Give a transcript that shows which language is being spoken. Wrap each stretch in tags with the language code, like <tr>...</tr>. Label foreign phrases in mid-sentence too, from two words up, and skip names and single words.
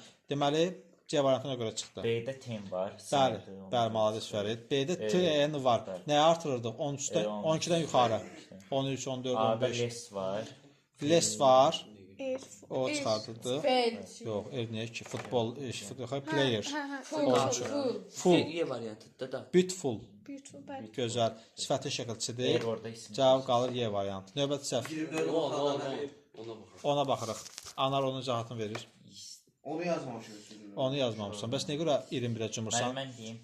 <az>Deməli C variantına görə çıxdı. B-də ten var. Bəli, malades Fərid. B-də T-N var. Nəyə artırırdıq? 12-dən yuxarı. 13, 14, A-da 15. les var. Les var. Erf. O çıxardırdı. Feil. Yox, niyə ki? Futbol, player. Full. Y variantıdır da. Beautiful. Beautiful, bəli. Gözəl. Sifətin şəkilçisidir. Yer orada isim. Cavab qalır Y variantı. Növbəti səhv. 24 Ona baxırıq. Anar onun cavabını verir. Onu yazmamışıq. Onu yazmamışsan. Bəs nəyə görə 21-ə cumursan? Mən deyim.</az>